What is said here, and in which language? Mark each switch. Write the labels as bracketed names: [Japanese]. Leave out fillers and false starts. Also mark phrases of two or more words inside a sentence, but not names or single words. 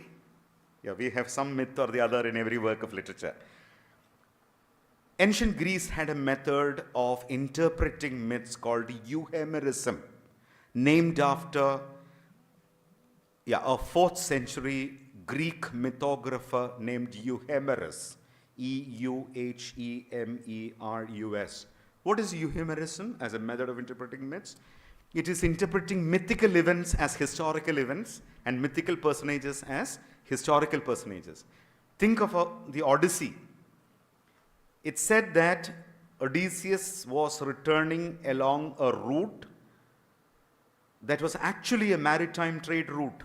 [English] Yeah, we have some myth or the other in every work of literature. Ancient Greece had a method of interpreting myths called euhemerism, named after a 4th century Greek mythographer named Euhemerus, E-U-H-E-M-E-R-U-S. What is euhemerism as a method of interpreting myths? It is interpreting mythical events as historical events and mythical personages as historical personages. Think of the Odyssey. It said that Odysseus was returning along a route that was actually a maritime trade route.